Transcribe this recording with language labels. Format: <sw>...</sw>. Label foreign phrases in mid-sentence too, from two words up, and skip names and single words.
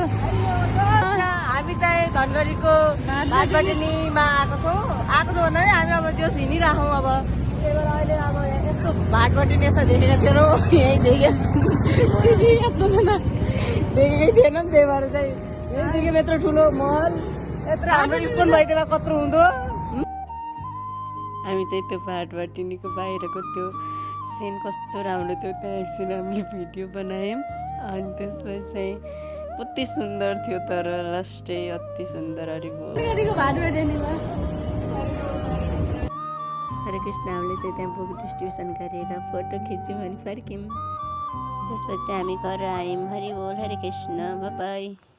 <ne>हामी चाहिँ धनगढीको भाटबटिनीमा आएको छौँ भन्दा पनि हामी अब जोस हिँडिराखौँ अब त्यही भएर अहिले अब यस्तो भाटबटिनी यस्तो देखेका थिएनौँ यहीँ देखेकै थिएनौँ त्यही भएर चाहिँ यहीँ देख्यौँ यत्रो ठुलो महल यत्रो हाम्रो स्कुल भइदिएमा कत्रो हुँदो। हामी चाहिँ त्यो भाटबटिनीको बाहिरको त्यो सिन कस्तो राम्रो थियो त्यहाँ एकछिन हामीले भिडियो बनायौँ अनि त्यसपछि चाहिँ कति सुन्दर थियो तर लास्टै अति सुन्दर हरि बोल। हरे कृष्ण हामीले चाहिँ त्यहाँ</ne> <en>book distribution</en> <ne>गरेर फोटो खिच्यौँ अनि फर्क्यौँ। त्यसपछि हामी घर आयौँ। हरि बोल हरे कृष्ण बाई।</ne>